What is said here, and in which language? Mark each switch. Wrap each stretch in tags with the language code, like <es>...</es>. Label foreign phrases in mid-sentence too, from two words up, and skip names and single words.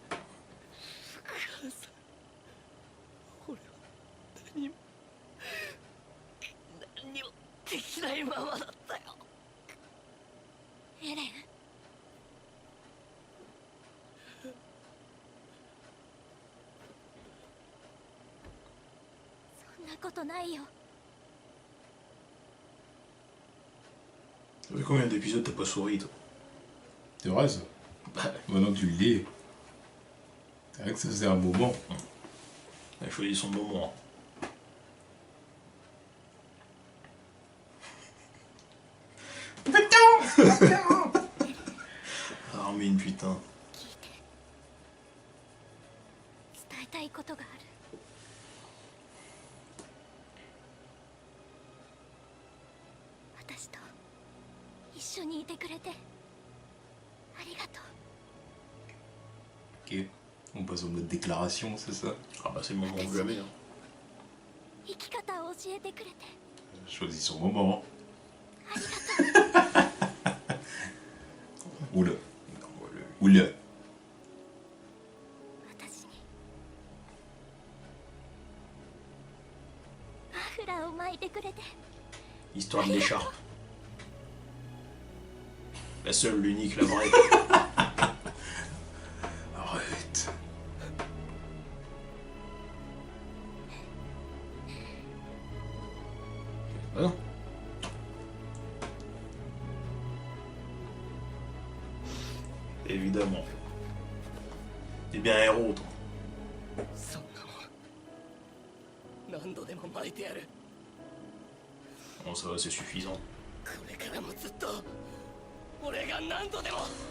<ja>できないままだったよ。エレン、そんなことないよ。</ja> <fr>Ça fait combien d'épisodes t'as pas souri toi? C'est vrai ça? Bah, Maintenant que tu le dis. C'est vrai que ça faisait un moment. il a choisi son moment. Armin, putain.</fr> <ja>伝えたいことがある。私と一緒にいてくれてありがとう。</ja> <fr>Ok. On passe en mode déclaration, c'est ça? Ah bah c'est le moment ou jamais. Hein.</fr> <ja>生き方を教えてくれて</ja> <fr>Choisis son moment.</fr> <ja>ありがとう。</ja> <fr>Oula. Non, moi, Oula.</fr> <ja>私にマフラーを巻いてくれて</ja> <fr>Histoire de l'écharpe. La seule, l'unique, la vraie. Arrête. Ah non. Évidemment. T'es bien un héros, toi.</fr> <ja>そんなもん何度でも巻いてやる。</ja> <fr>Bon, ça va, c'est suffisant.</fr> <ja>これからもずっと俺が何度でも。</ja>